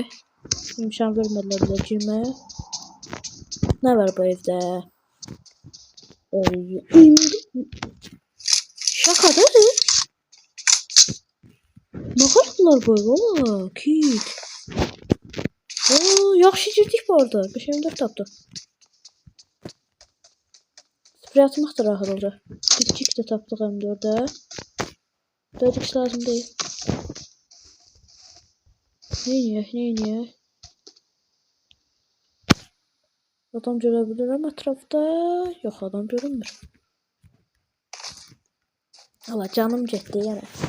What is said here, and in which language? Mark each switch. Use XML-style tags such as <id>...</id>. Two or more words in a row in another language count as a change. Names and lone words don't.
<az>İmkan vermədilər bizə girməyə. Ne var bu evdə? Şakadır.</az> <tr>Ne kadar böyle? Ooo kit.</tr> <az>Oo yaxşı girdik bu arada. 5-4 tapdı. Sprey atmaq da rahat olacaq. Dipçik de tapdıq M4'də.</az> <tr>4x lazım değil.</tr> <az>Neyniyək?</az> <tr>Adam görebilirim etrafta.</tr> <az>Yok adam görünmür. Allah canım getdi yani.</az>